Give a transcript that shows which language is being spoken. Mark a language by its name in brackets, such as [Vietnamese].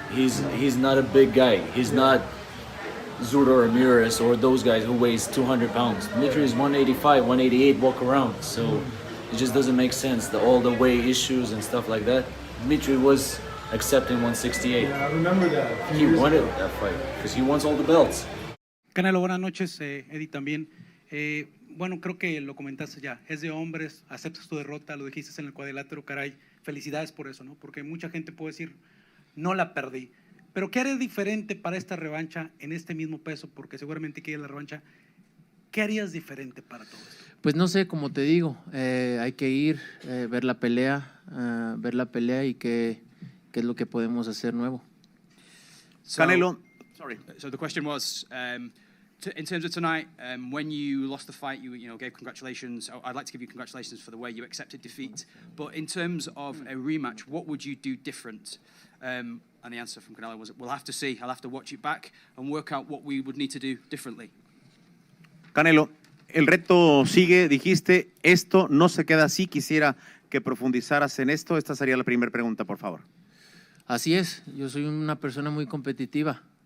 [English] He's not a big guy. He's not Zurdo Ramirez or those guys who weighs 200 pounds. Dmitry is 185, 188 walk around. So it just doesn't make sense. All the weight issues and stuff like that. Dmitry was accepting 168. Yeah, I remember that. He wanted that fight because he wants all the belts. [Spanish] Canelo, buenas noches, Eddie también. Bueno, creo que lo comentaste ya, es de hombres, aceptas tu derrota, lo dijiste en el cuadrilátero, caray, felicidades por eso, ¿no? Porque mucha gente puede decir, no la perdí, pero ¿qué harías diferente para esta revancha en este mismo peso? Porque seguramente quieres la revancha, ¿qué harías diferente para todo esto? Pues no sé, como te digo, hay que ir, ver la pelea y qué es lo que podemos hacer nuevo. Canelo, [English] sorry. So the question was, in terms of tonight, when you lost the fight, you gave congratulations. I'd like to give you congratulations for the way you accepted defeat. But in terms of a rematch, what would you do different? And the answer from Canelo was, we'll have to see. I'll have to watch it back and work out what we would need to do differently. [Spanish] Canelo, el reto sigue, dijiste, esto no se queda así. Quisiera que profundizaras en esto. Esta sería la primera pregunta, por favor. Así es, yo soy una persona muy competitiva.